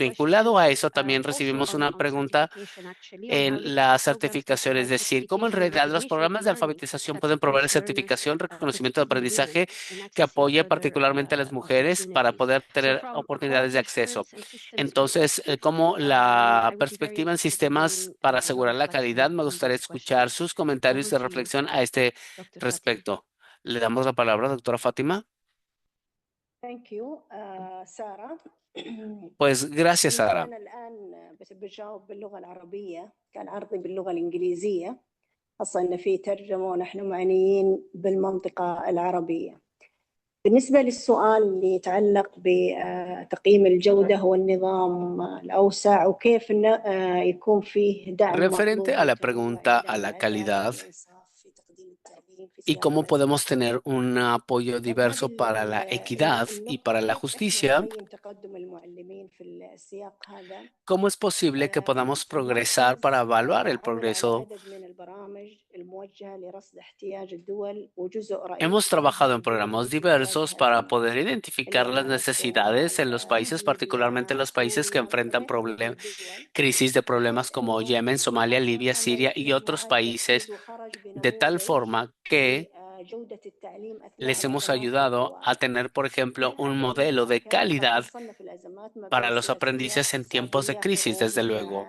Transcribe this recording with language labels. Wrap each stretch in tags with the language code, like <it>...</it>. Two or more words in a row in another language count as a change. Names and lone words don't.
<es>Vinculado a eso, también recibimos una pregunta en la certificación, es decir, cómo en realidad los programas de alfabetización pueden proveer certificación, reconocimiento de aprendizaje que apoye particularmente a las mujeres para poder tener oportunidades de acceso. Entonces, cómo la la perspectiva en sistemas para asegurar la calidad, me gustaría escuchar sus comentarios de reflexión a este respecto. Le damos la palabra, doctora Fátima.</es> <en>Thank you, سارة.</en> <es>Pues gracias,</es> <ar>يمكن Sara. أنا الآن بجاوب باللغة العربية، كان عرضي باللغة الإنجليزية، خاصة إن في ترجمة ونحن معنيين بالمنطقة العربية. بالنسبة للسؤال اللي يتعلق بتقييم الجودة والنظام الأوسع وكيف يكون فيه دعم</ar> <es>Referente</es> <ar>مطلوب</ar> <es>a la</es> <ar>للتنوع</ar> <es>pregunta a</es> <ar>يدعم</ar> <es>la</es> <ar>العدالة</ar> <es>calidad</es> <ar>والإنصاف في تقديم التعليم في</ar> <es>y</es> <ar>سياق</ar> <es>cómo podemos</es> <ar>الأزمات.</ar> <es>tener un apoyo diverso para la equidad y para la</es> <ar>كيف إحنا</ar> <es>justicia,</es> <ar>نقيم تقدم المعلمين في السياق هذا؟</ar> <es>¿cómo es posible que podamos progresar para evaluar el</es> <ar>عمل على</ar> <es>progreso?</es> <ar>عدد من البرامج الموجهة لرصد احتياج الدول وجزء رئيسي</ar> <es>Hemos trabajado en</es> <ar>من الدول</ar> <es>programas</es> <ar>التي</ar> <es>diversos</es> <ar>تواجه</ar> <es>para</es> <ar>أزمات.</ar> <es>poder identificar las necesidades en los países, particularmente los países que enfrentan crisis de problemas como Yemen, Somalia, Libia, Siria y otros países, de tal forma que les hemos ayudado a tener, por ejemplo, un modelo de calidad para los aprendices en tiempos de crisis, desde luego.</es>